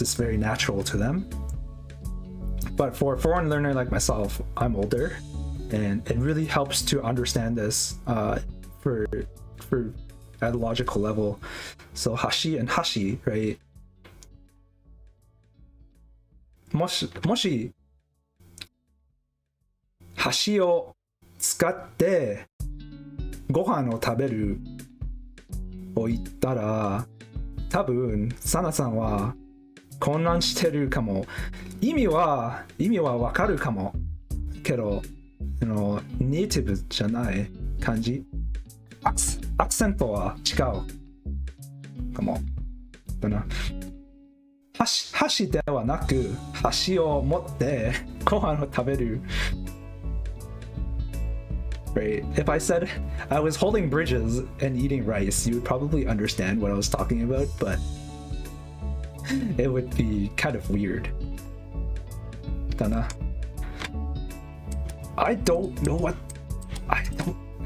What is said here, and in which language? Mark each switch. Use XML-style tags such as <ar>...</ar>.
<en>It's very natural to them. But for a foreign learner like myself, I'm older, and it really helps to understand this for at a logical level. So hashi and hashi, right?</en> <ja>もし箸を使ってご飯を食べるを言ったら、多分サナさんは混乱してるかも。意味はわかるかもけど、ネイティブじゃない感じ。アクセントは違うかも。だな。箸ではなく箸を持ってご飯を食べる。</ja> <en>Right. If I said I was holding bridges and eating rice, you would probably understand what I was talking about, but it would be kind of weird.</en> <ja>だな。</ja> <en>I don't know what. I don't.</en>